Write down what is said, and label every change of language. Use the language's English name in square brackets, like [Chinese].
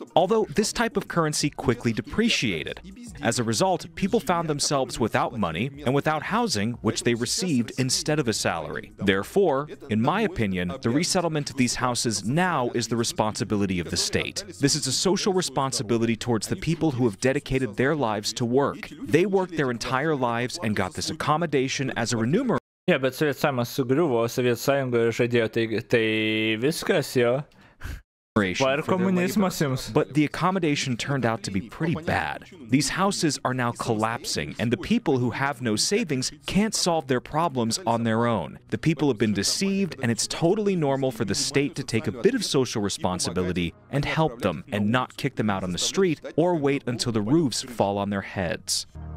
[English] Although this type of currency quickly depreciated. As a result, people found themselves without money and without housing, which they received instead of a salary. Therefore, in my opinion, the resettlement of these houses now is the responsibility of the state. This is a social responsibility towards the people who have dedicated their lives to work. They worked their entire lives and got this accommodation as a remuneration. [Lithuanian] Ja, bet Sovietų sąjunga sugriuvo, Sovietų sąjungoje žadėjo, tai viskas jo. Va ir komunizmas jums. [English] But the accommodation turned out to be pretty bad. These houses are now collapsing, and the people who have no savings can't solve their problems on their own. The people have been deceived, and it's totally normal for the state to take a bit of social responsibility and help them, and not kick them out on the street or wait until the roofs fall on their heads.